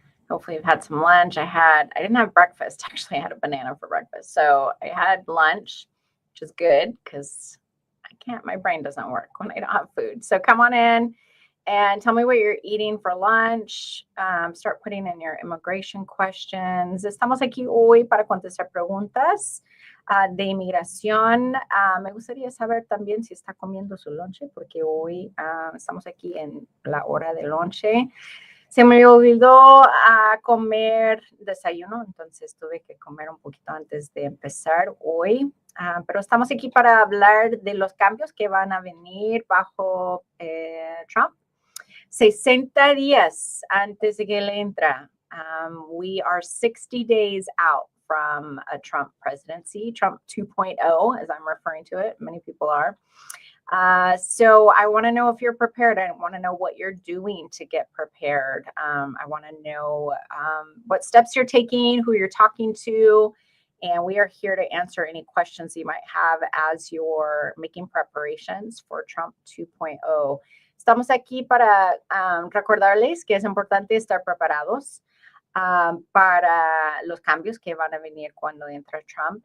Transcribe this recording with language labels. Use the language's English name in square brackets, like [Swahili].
[English] Hopefully, you've had some lunch. I didn't have breakfast. Actually, I had a banana for breakfast. So I had lunch, which is good because my brain doesn't work when I don't have food. So come on in and tell me what you're eating for lunch. Start putting in your immigration questions. [Spanish] Estamos aquí hoy para contestar preguntas de inmigración. Me gustaría saber también si está comiendo su lonche, porque hoy estamos aquí en la hora de lonche. Se me olvidó comer desayuno, entonces tuve que comer un poquito antes de empezar hoy. Pero estamos aquí para hablar de los cambios que van a venir bajo Trump. 60 días antes de que él entra. [English] We are 60 days out from a Trump presidency, Trump 2.0, as I'm referring to it. Many people are. So I want to know if you're prepared. I want to know what you're doing to get prepared. I want to know what steps you're taking, who you're talking to, and we are here to answer any questions you might have as you're making preparations for Trump 2.0. [Spanish] Estamos aquí para recordarles que es importante estar preparados para los cambios que van a venir cuando entre Trump.